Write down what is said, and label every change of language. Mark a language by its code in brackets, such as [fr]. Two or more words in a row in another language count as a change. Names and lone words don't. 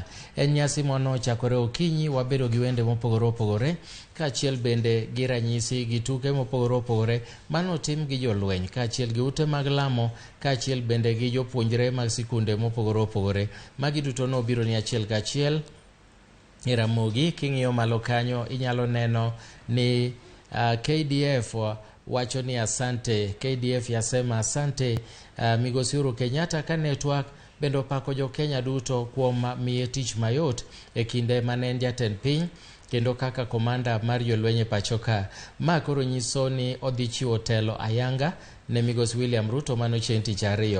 [luo] En nyasi mono chakore okinyi, wabedo gi wende mopogore opogore kaachiel bende gi ranyisi gi tuke mopogore opogore mano tim gi jolweny kaachiel gi ute mag lamo kaachiel bende gi jopuonjre mag sikunde mopogore opogore. Magi duto no biro ni achiel kachiel e Ramogi. King'iyo malo kanyo inyalo neno ni KDF wacho ni asante. KDF [sw] yasema asante [luo] migosi Uhuru Kenyatta ka network bendo pako jo Kenya duto kuom miye tich mayot e kinde manen jatend piny kendo kaka komanda mar jolweny e pachoka. Ma koro nyiso ni odhi chiwo telo ayanga ne migosi William Ruto mano chieng' tich ariyo.